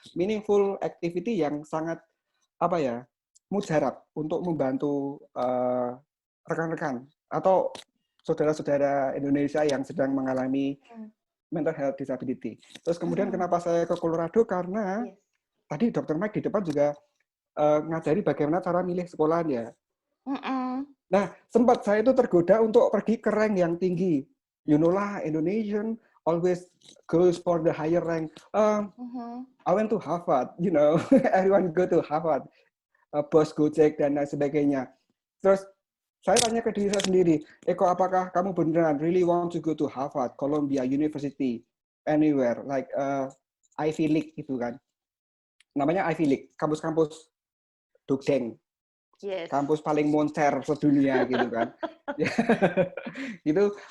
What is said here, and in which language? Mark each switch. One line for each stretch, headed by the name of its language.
Indonesian: Meaningful activity yang sangat mujarab untuk membantu rekan-rekan atau saudara-saudara Indonesia yang sedang mengalami mental health disability. Terus kemudian kenapa saya ke Colorado? Karena tadi Dr. Mike di depan juga ngajari bagaimana cara milih sekolahannya. Nah, sempat saya itu tergoda untuk pergi ke rank yang tinggi.
English: You know lah, Indonesian always goes for the higher rank. I went to Harvard, you know, everyone go to Harvard.
Indonesian: Bos Gojek dan lain sebagainya. Terus saya tanya ke diri saya sendiri, Eko, apakah kamu beneran
English: really want to go to Harvard, Columbia University, anywhere, like Ivy League
Indonesian: gitu kan? Namanya Ivy League, kampus-kampus Dogdeng, kampus paling monster sedunia gitu kan? Gitu.